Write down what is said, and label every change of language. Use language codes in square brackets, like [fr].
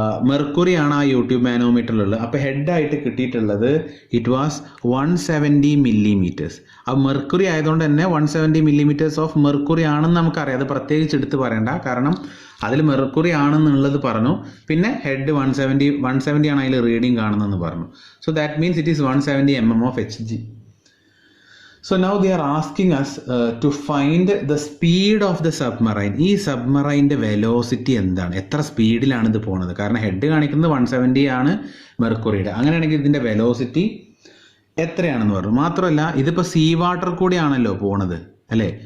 [ml] Mercury ആണ് ആ YouTube മാനോമീറ്ററിലുള്ളത്. അപ്പോൾ ഹെഡായിട്ട് കിട്ടിയിട്ടുള്ളത് [en] It was 170 millimeters. [ml] ആ മെർക്കുറി ആയതുകൊണ്ട് തന്നെ 170 millimeters ഓഫ് മെർക്കുറി ആണെന്ന് നമുക്കറിയാം. അത് പ്രത്യേകിച്ച് എടുത്ത് പറയണ്ട, കാരണം അതിൽ മെർക്കുറി ആണെന്നുള്ളത് പറഞ്ഞു. പിന്നെ ഹെഡ് 170 ആണ് അതിൽ റീഡിങ് കാണുന്നതെന്ന് പറഞ്ഞു. [en] So that means it is 170 mm of HG. So now they are asking us to find the speed of the submarine. [ml] ഈ സബ്മറൈൻ്റെ വെലോസിറ്റി എന്താണ്, എത്ര സ്പീഡിലാണ് ഇത് പോകുന്നത്? കാരണം ഹെഡ് കാണിക്കുന്നത് 170 ആണ് മെർക്കുറിയുടെ. അങ്ങനെയാണെങ്കിൽ ഇതിൻ്റെ വെലോസിറ്റി എത്രയാണെന്ന് പറഞ്ഞു. മാത്രമല്ല ഇതിപ്പോൾ സീ വാട്ടർ കൂടിയാണല്ലോ പോണത് അല്ലേ?